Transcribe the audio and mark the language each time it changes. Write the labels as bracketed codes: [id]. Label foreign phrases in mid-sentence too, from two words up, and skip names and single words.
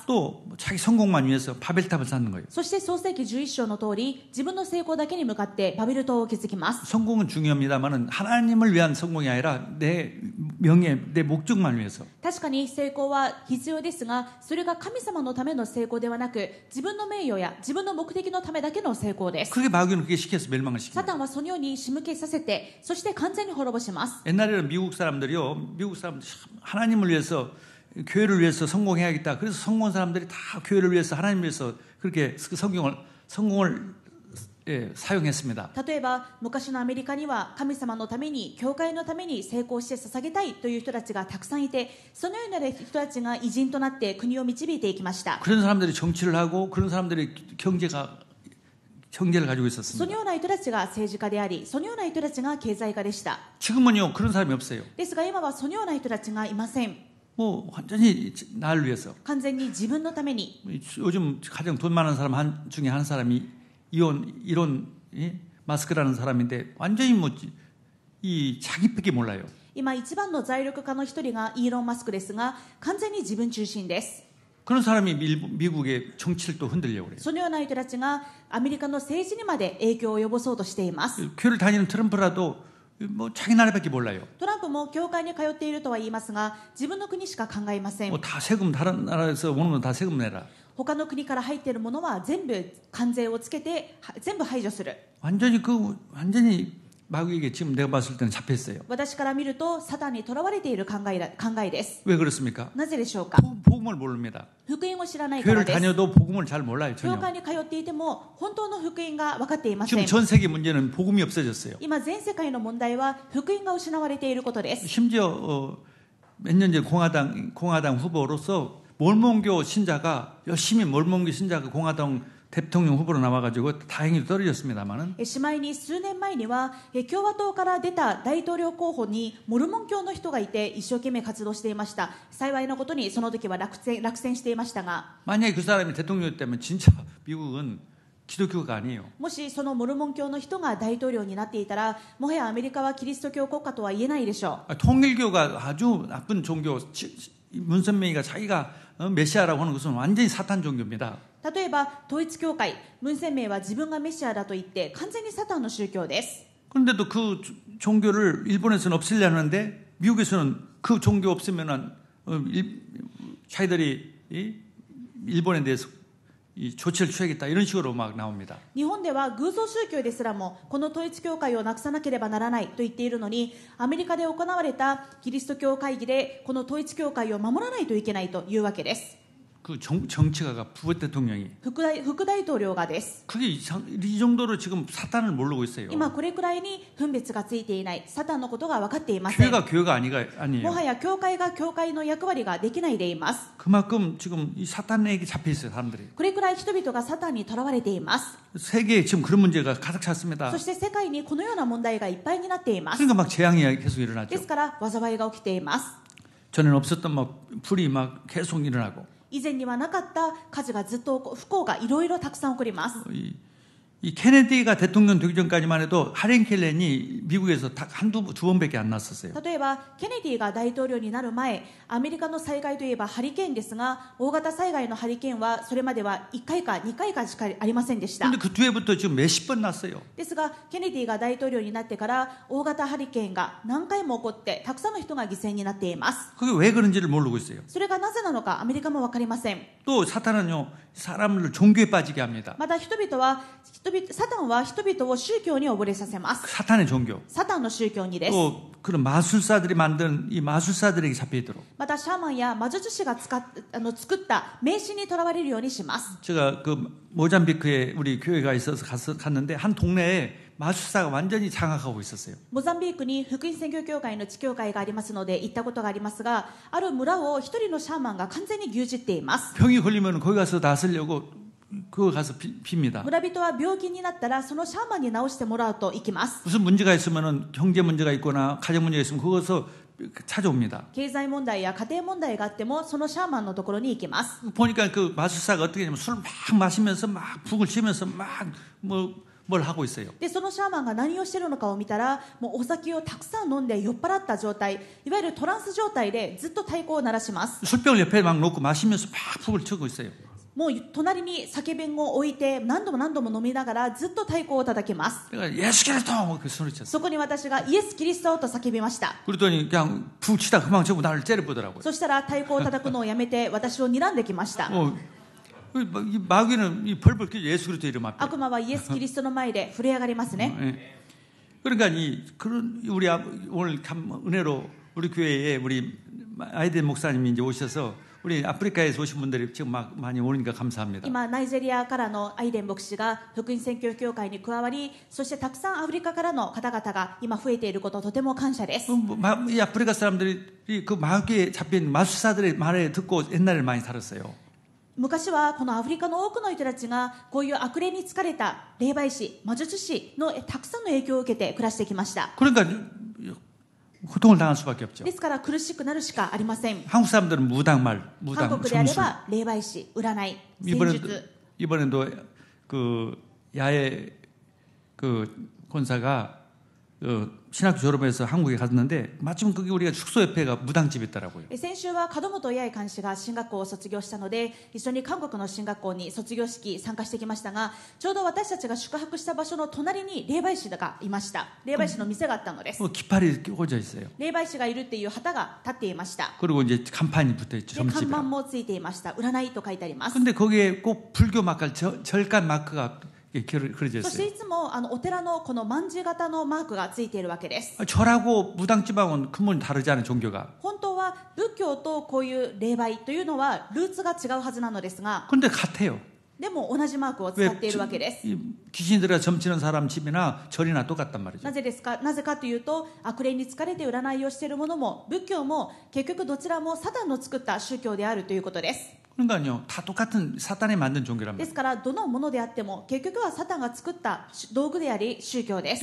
[ko] 또 자기 성공만 위해서 바벨탑을 쌓는 거예요. [ja] そして創世記11章の通り自分の成功だけに向かってバビル島を築きます。 [ko] 성공은 중요합니다만은 하나님을 위한 성공이 아니라 내 명예, 내 목적만 위해서. [ja] 確かに成功は必要ですが、それが神様のための成功ではなく、自分の名誉や自分の目的のためだけの成功です。 [ko] 그게 마귀는 그게 시켜서 멸망을 [ja] サ [ko] 시킵니다. [ja] タンはそのように仕向けさせて、そして完全に滅ぼします。 [ko] 옛날에는 미국 사람들이 하나님을 위해서 교회를 위해서 성공해야겠다. 그래서 성공한 사람들이 다 교회를 위해서 하나님을 위해서 그렇게 성공을 사용했습니다. [ja] 例えば昔のアメリカには神様のために教会のために成功して捧げたいという人たちがたくさんいて、そのような人たちが偉人となって国を導いていきました。 [ko] 그런 사람들이 정치를 하고 그런 사람들이 경제를 가지고 [ja] その [ko] 있었습니다. [ja] ような人たちが政治家であり、そのような人たちが経済家でした。 [ko] 지금은요 그런 사람이 없어요. [ja] ですが今はそのような人たちがいません。 [ko] 뭐 완전히 나를 위해서. [ja] 完全に自分のために。 [ko] 요즘 가장 돈 많은 사람 중에 한 사람이 이론 마스크라는 사람인데 완전히 이 자기밖에 몰라요. [ja] 今一番の財力家の一人がイーロン・マスクですが、完全に自分中心です。 [ko] 그런 사람이 미국의 정치를 또 흔들려고 그래요. [ja] そのような人たちがアメリカの政治にまで影響を及ぼそうとしています。 [ko] 교회를 다니는 트럼프라도 뭐 자기 나라밖에 몰라요. [ja] トランプも教会に通っているとは言いますが、自分の国しか考えません。 [ko] 뭐 다 세금 다른 나라에서 오는 건 다 세금 내라. [ja] 他の国から入っているものは全部関税をつけて全部排除する。 [ko] 완전히 마귀에게 지금 내가 봤을 때는 잡혔어요. [ja] 私から見るとサタンにとらわれている考えです。 [ko] 왜 그렇습니까? [ja] なぜでしょうか。 [ko] 복음을 모릅니다. [ja] 福音を知らないから [ko] 교회를 [ja] です。 [ko] 다녀도 복음을 잘 몰라요. [ja] 教 [ko] 전혀. [ja] 会に通っていても本当の福音が分かっていませ [ko] 지금 [ja] ん。 [ko] 전 세계 문제는 복음이 없어졌어요. [ja] 今全世界の問題は福音が失われていることです。 [ko] 심지어 몇 년 전 공화당 후보로서 몰몬교 신자가 열심히 몰몬교 신자가 공화당 대통령 후보로 나와가지고 다행히 떨어졌습니다만은 [ja] しまいに数年前には共和党から出た大統領候補にモルモン教の人がいて一生懸命活動していました。幸いなことにその時は落選していましたが、 [ko] 만약에 그 사람이 대통령이었다면 진짜 미국은 기독교가 아니에요. [ja] もしそのモルモン教の人が大統領になっていたら、もはやアメリカはキリスト教国家とは言えないでしょう。 [ko] 통일교가 아주 나쁜 종교. 문선명이가 자기가 메시아라고 하는 것은 완전히 사탄 종교입니다. [ja] 例えば統一教会文鮮明は自分がメシアだと言って完全にサタンの宗教です。 [ko] 그런데도 그 종교를 일본에서는 없애려 하는데 미국에서는 그 종교 없으면은 자기들이 일본에 대해서 이 조치를 취하겠다 이런 식으로 막 나옵니다. [ja] 日本では偶像宗教ですらもこの統一教会をなくさなければならないと言っているのに、アメリカで行われたキリスト教会議でこの統一教会を守らないといけないというわけです。 [ko] 그 정치가가 부부 대통령이 [ja] 副大統領がです。 [ko] 그게 이 정도로 지금 사탄을 모르고 있어요. [ja] 今これくらいに分別がついていないサタンのことが分かっていません。 [ko] 교회가 아니에요. [ja] もはや教会が教会の役割ができないでいます。 [ko] 그만큼 지금 이 사탄에게 잡혀 있어요, 사람들이. [ja] これくらい人々がサタンにとらわれています。 [ko] 세계에 지금 그런 문제가 가득 찼습니다. [ja] そして世界にこのような問題がいっぱいになっています。 [ko] 그러니까 막 재앙이 계속 일어나죠. [ja] ですから災いが起きています。 [ko] 전에는 없었던 막 불이 막 계속 일어나고. [ja] 以前にはなかった火事がずっと不幸がいろいろたくさん起こります。 [ko] 이 케네디가 대통령 되기 전까지만 해도 하린 켈렌이 미국에서 두 번밖에 안 났었어요. [ja] 例えばケネディが大統領になる前、アメリカの災害といえばハリケーンですが、大型災害のハリケーンはそれまでは1回か2回かしかありませんでした。 [ko] 근데 그 뒤에부터 지금 몇십 번 났어요. [ja] ですがケネディが大統領になってから大型ハリケーンが何回も起こってたくさんの人が犠牲になっています。 [ko] 그게 왜 그런지를 모르고 있어요. [ja] それがなぜなのかアメリカも分かりません。 [ko] 또 사탄은요 사람을 종교에 빠지게 합니다. [ja] またサタンは人々を宗教に溺れさせます。 [ko] 사탄의 종교. [ja] サタンの宗教にです。 [ko] 또 그런 마술사들이 만든 이 마술사들에게 잡혀있도록. [ja] またシャーマンや魔術師が作った迷信にとらわれるようにします。 [ko] 제가 그 모잠비크에 우리 교회가 있어서 갔는데 한 동네에 마술사가 완전히 장악하고 있었어요. [ja] モザンビークに福音宣教協会の地教会がありますので行ったことがありますが、ある村を一人のシャーマンが完全に牛耳っています。 [ko] 병이 걸리면 거기 가서 나서려고 그거 가서 빕니다. [ja] 村人は病気になったらそのシャーマンに治してもらうと行きます。 [ko] 무슨 문제가 있으면은 경제 문제가 있거나 가정 문제가 있으면 그것을 찾아옵니다. [ja] 経済問題や家庭問題があってもそのシャーマンのところに行きます。 [ko] 보니까 그 마술사가 어떻게 하냐면 술 막 마시면서 막 북을 치면서 막 뭘 하고 있어요. [ja] でそのシャーマンが何をしているのかを見たら、もうお酒をたくさん飲んで酔っ払った状態、いわゆるトランス状態でずっと太鼓を鳴らします。 [ko] 술병을 옆에 막 놓고 마시면서 막 북을 치고 있어요. [ja] もう隣に酒瓶を置いて何度も何度も飲みながらずっと太鼓を叩きます。 [ko] 내가 예수 그리스도 그 소리 쳤어. [ja] そこに私がイエス・キリストと叫びました。 [ko] 그랬더니 그냥 푹 치다 그만 치고 나를 째려보더라고요. [ja] そしたら太鼓を叩くのをやめて私を睨んできました。 [ko] 이 마귀는 이 벌벌 끼죠. 예수 그리스도 이름 앞에. [ja] 悪魔はイエス・キリストの前で震え上がりますね。 [ko] 예. 그러니까 그런 우리 오늘 은혜로 우리 교회에 우리 아이덴 목사님이 이제 오셔서 우리 아프리카에서 오신 분들이 지금 막 많이 오니까 감사합니다. [ja] 今ナイジェリアからのアイデン牧師が福音宣教協会に加わり、そしてたくさんアフリカからの方々が今増えていることとても感謝です。 [ko] 이 아프리카 사람들이 그 마귀에 잡힌 마술사들의 말에 듣고 옛날에 많이 살았어요. [ja] 昔はこのアフリカの多くの人たちがこういう悪霊に疲れた霊媒師、魔術師のたくさんの影響を受けて暮らしてきました。 [ko] 그러니까 고통을 당할 수밖에 없죠. [ja] ですから苦しくなるしかありません。 [ko] 한국 사람들은 무당, [ja] 韓国であれ [ko] 점술. [ja] ば霊媒師、占い、戦術。 [ko] 이번에도 그 야외 그 권사가 신학교 졸업해서 한국에 갔는데 마침 거기 우리가 숙소 옆에가 무당집이 있더라고요. [ja] 先週は門本八重監視が進学校を卒業したので一緒に韓国の進学校に卒業式参加してきましたが、ちょうど私たちが宿泊した場所の隣に霊媒師がいました。霊媒師の店があったのです。 [ko] 깃발이 꽂혀 있어요. [ja] 霊媒師がいるっていう旗が立っていました。 [ko] 그리고 이제 간판이 붙어 있죠. [ja] で看板 [ko] 점집이랑. [ja] もついていました。占いと書いてあります。 [ko] 근데 거기에 꼭 불교 마크, 절간 마크가 그려져 [ja] そして [ko] 있어요. [ja] いつもお寺のこの卍型のマークがついているわけです。 [ko] 절하고 무당집하고는 근본이 다르지 않은 종교가. [ja] 本当は仏教とこういう霊媒というのはルーツが違うはずなのですが、 [ko] 근데 같아요. [ja] でも同じマークを使っているわけです。 [ko] 귀신이 들어가 점치는 사람 집이나 절이나 똑같단 말이죠. [ja] なぜですか？なぜかというと悪霊に疲れて占いをしているものも仏教も結局どちらもサタンの作った宗教であるということです。 [ko] 그러니까요, 다 똑같은 사탄이 만든 종교란 [ja] で [ko] 말이에요. [ja] すからどのものであっても結局はサタンが作った道具であり宗教です。